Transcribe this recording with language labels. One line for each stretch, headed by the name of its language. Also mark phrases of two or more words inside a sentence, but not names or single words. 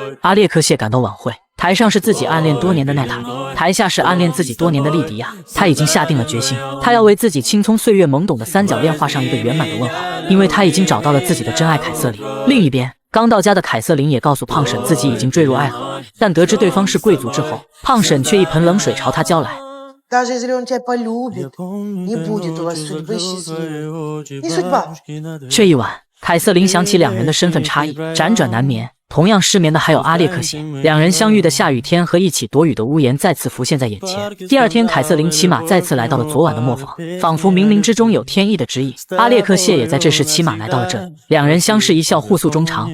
Chinese: 阿列克谢赶到晚会，台上是自己暗恋多年的奈塔莉，台下是暗恋自己多年的莉迪亚。他已经下定了决心，他要为自己青葱岁月懵懂的三角恋画上一个圆满的问号，因为他已经找到了自己的真爱凯瑟琳。另一边，刚到家的凯瑟琳也告诉胖婶自己已经坠入爱河，但得知对方是贵族之后，胖婶却一盆冷水朝他浇来。
Russian: Даже если он тебя полюбит, не будет у вас судьбы счастливой. Не судьба.
Chinese: 这一晚，凯瑟琳想起两人的身份差异，辗转难眠。同样失眠的还有阿列克谢，两人相遇的下雨天和一起躲雨的屋檐再次浮现在眼前。第二天，凯瑟琳骑马再次来到了昨晚的磨坊，仿佛冥冥之中有天意的指引。阿列克谢也在这时骑马来到了这里，两人相视一笑，互诉衷肠。